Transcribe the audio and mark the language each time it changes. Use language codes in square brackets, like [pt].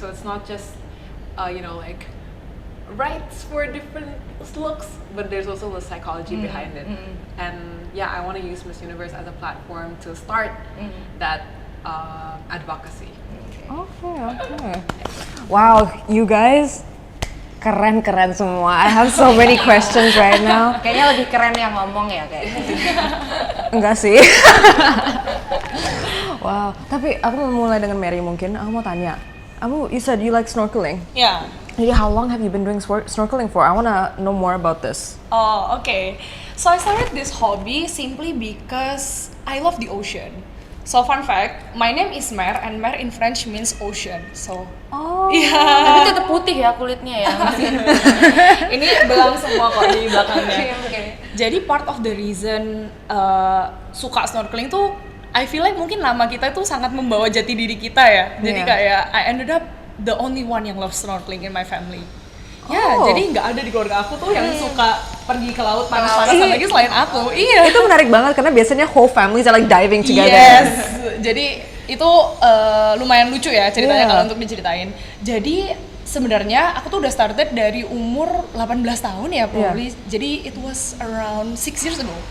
[en] So it's not just like rights for different looks, but there's also the psychology behind it. And yeah, I want to use Miss Universe as a platform to start that advocacy. Okay. Wow, you guys [id] keren semua. [en] I have so many questions right now. [id] Kayaknya lebih keren yang ngomong ya kayaknya. Enggak sih. Wow, tapi aku mau mulai dengan Mary mungkin. Aku mau tanya. [en] You said you like snorkeling. Yeah. [id] Jadi [en] how long have you been doing snorkeling for? I wanna know more about this. Oh, okay. So I started this hobby simply because I love the ocean. So fun fact, my name is Mer and Mer in French means ocean. So [id] Tapi tetap putih ya kulitnya ya. ini belang semua kok di belakangnya. [en] Okay. [id] Jadi [en] part of the reason [id] suka snorkeling tuh, [en] I feel like [id] mungkin nama kita tuh sangat membawa jati diri kita ya. Jadi kayak [en] I ended up the only one [id] yang [en] love snorkeling in my family. [id] Ya, jadi nggak ada di keluarga aku tuh yang suka pergi ke laut panas-panasan lagi selain aku. Iya. Itu menarik banget karena biasanya [en] whole families are like diving together. Yes. [id] Jadi itu lumayan lucu ya ceritanya kalau untuk diceritain. Jadi sebenarnya aku tuh udah [en] started [id] dari umur 18 tahun ya probably. Jadi [en] it was around 6 years ago.